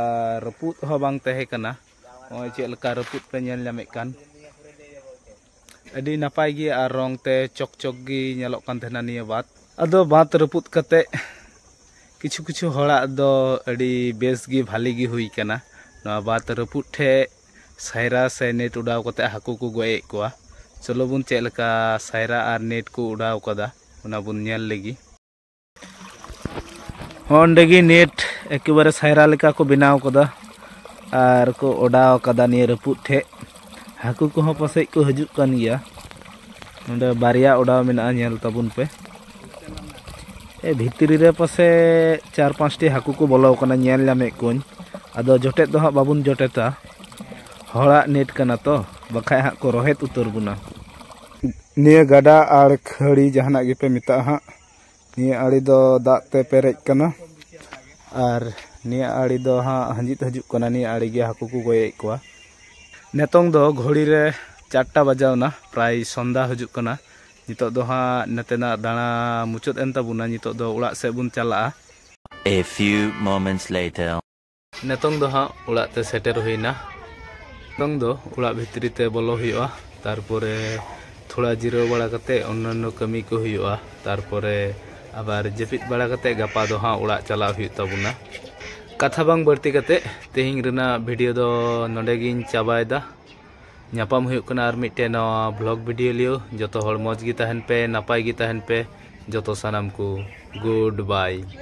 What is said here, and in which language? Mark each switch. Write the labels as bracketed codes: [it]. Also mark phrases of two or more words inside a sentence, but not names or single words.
[sat] रपुत हो बांग तहे कना ओय चेलका रपुत पे नेल ᱧᱟᱢᱮ कान अड़ी नापाय गी आर रंग ते चक चक गी नेलोक कान थेना निया बात अदो बात रपुत कते किछु किछु हड़ा दो अड़ी बेस गी भाली गी हुई कना नवा बात रपुत ठे सायरा से नेट उड़ाव कते हाकू को गोए कोआ। चलो बुन चेलका सायरा और नेट को उड़ाव कदा उना बुन नेल लगी होंडेगी नेट एकेबारे सायरा लेका को बनाव कदा और को उड़ाव कदा निया रपुत ठे हाकू को हो पासे को हजुक कान गिया नोंडे बारिया उड़ाव मेना नेल तबुन पे ए भितरी रे पासे 4-5 टी हाकू को बोलाव कना नेल ᱧᱟᱢᱮ कोन आदो जोटेत दो हा बाबुन जोटेता हड़ा नेट कना तो बखाय हा को रोहेत उतर बुना। निया गदा आड़ खड़ी जहाना गे पे मिता हा निया आड़ी दो दाग ते पेरेज कना और निया आड़ी दो हा हंजित हजुक कना निया आड़ी गे हाकू को गोये कोआ। नेतोंग दो घड़ी रे 4टा बजावना प्राय संदा हजुक कना नितो दो हा नतेना दाना मुचत एन ताबुना नितो दो उड़ा से बुन चला। [en] A few moments later. [sat] नेतोंग दो हा उड़ा ते सेटेर हुईना तंग दो उड़ा भितरी ते बोलो हुआ तारपरे थोड़ा जिरो बड़ा कते अन्य कमी को हुआ तारपरे आबार जपित बड़ा कते गपा दो हाँ उड़ा चला हुई तबुना कथा बांग बढ़ती कते तेहिंग रेना वीडियो दो नोंडे गिन चाबायदा ᱧᱟᱯᱟᱢ हुई कना आर मिटे नवा [en] blog video [sat] लियो जतो हर मौज गी तहन पे नापाय गी तहन पे जतो सानाम को [en] good bye.